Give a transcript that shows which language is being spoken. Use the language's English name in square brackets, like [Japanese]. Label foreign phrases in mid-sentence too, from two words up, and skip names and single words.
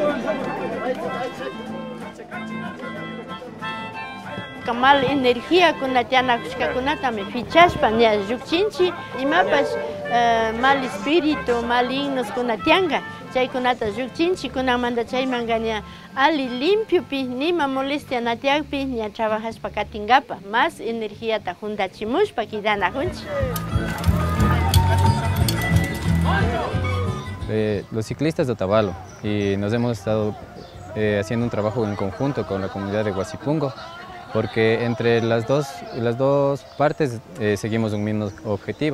[Spanish] Mal energía [Quechua] kunatiana kushkakunata me fichashpa nya llukchinchi imapas [Spanish] mal espíritu malignos [Quechua] kunatianga chaykunata llukchinchi kunamanta chaymanga nya ali limpio pi nima molestia natiakpi nya trabajashpa katingapa más energiata juntachimushpa kidanajunchi. [Spanish] Los ciclistas de Otavalo y nos hemos estado haciendo un trabajo en conjunto con la comunidad de Huasipungo, porque entre las dos partes seguimos un mismo objetivo.